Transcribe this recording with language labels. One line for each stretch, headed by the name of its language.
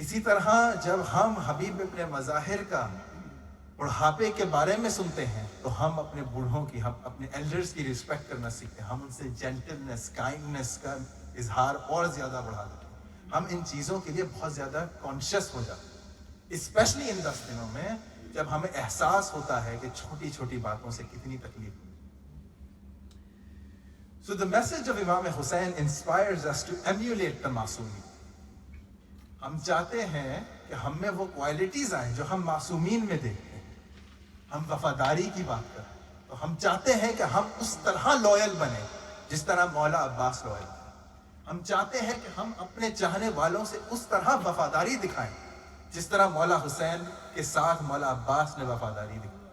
Urdu: اسی طرح جب ہم حبیب ابن مظاہر کا بڑھاپے کے بارے میں سنتے ہیں تو ہم اپنے بوڑھوں کی، ہم اپنے ایلڈرز کی رسپیکٹ کرنا سیکھتے ہیں، ہم ان سے جینٹلنس، کائنڈنس کا اظہار اور زیادہ بڑھا دیتے ہیں. ہم ان چیزوں کے لیے بہت زیادہ کانشیس ہو جاتے ہیں، اسپیشلی ان 10 دنوں میں جب ہمیں احساس ہوتا ہے کہ چھوٹی چھوٹی باتوں سے کتنی تکلیف ہوتی ہے.
English: So the message of Imam Hussein inspires us to emulate the معصومین.
Urdu: ہم چاہتے ہیں کہ ہم میں وہ کوالٹیز آئیں جو ہم معصومین میں دیکھتے ہیں. ہم وفاداری کی بات کریں تو ہم چاہتے ہیں کہ ہم اس طرح لویل بنیں جس طرح مولا عباس لویل. ہم چاہتے ہیں کہ ہم اپنے چاہنے والوں سے اس طرح وفاداری دکھائیں جس طرح مولا حسین کے ساتھ مولا عباس نے وفاداری دکھائی.